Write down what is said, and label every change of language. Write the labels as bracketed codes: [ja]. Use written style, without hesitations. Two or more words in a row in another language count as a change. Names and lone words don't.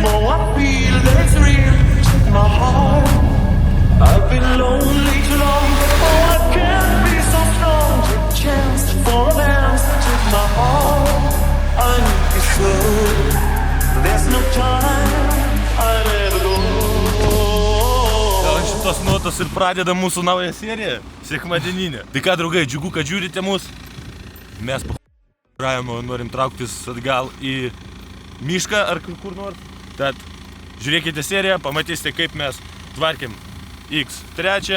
[en] Oh, I feel that it's real. Take my heart. I've been lonely too long. Oh, I can't be so strong. Take a chance for a dance. Take my heart. I need you so. There's no time. I never go. [lt] Šitos nuotos ir pradeda mūsų naują seriją, sekmadieninę. Tai ką, draugai, džiugu, kad žiūrite mus. Mes norim trauktis atgal į mišką ar kur nors. Tad žiūrėkite seriją, pamatysite, kaip mes tvarkėm X3.